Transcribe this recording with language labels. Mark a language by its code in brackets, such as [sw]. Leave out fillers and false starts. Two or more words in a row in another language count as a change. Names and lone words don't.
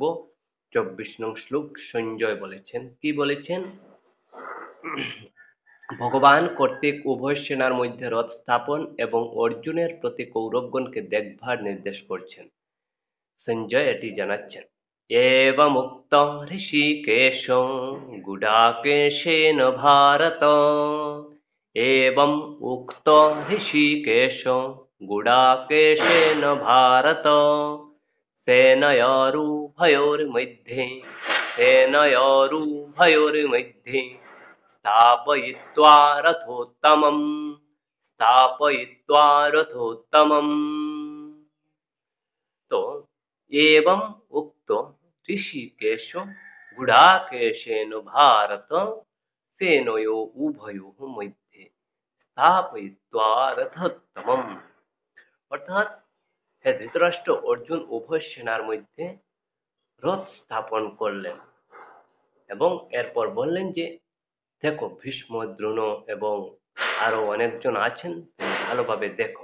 [bn] 24 নং শ্লোক সঞ্জয় বলেছেন, কি বলেছেন, ভগবান কর্তৃক উভয় সেনার মধ্যে রথ স্থাপন এবং অর্জুনের প্রতি কৌরবগণকে দেখভার নির্দেশ করছেন। সঞ্জয় এটি জানাচ্ছেন। [sa] এবমুক্ত ঋষিকেশ গুডাকেশেন ভারত एवं उक्त ऋषिकेश गुडाकेशेन भारत सेनयोरुभयोर्मध्ये स्थापयित्वा रथोत्तमम्। तो एवं उक्त ऋषिकेश गुडाकेशेन भारत सेनयो उभयोः मध्ये स्थापयित्वा रथोत्तमम्। [bn] অর্থাৎ হে ধৃতরাষ্ট্র, অর্জুন উভয় সেনার মধ্যে রথ স্থাপন করলেন এবং এরপর বললেন যে দেখো, ভীষ্ম, দ্রোণ এবং আরো অনেকজন আছেন, তুমি ভালোভাবে দেখো।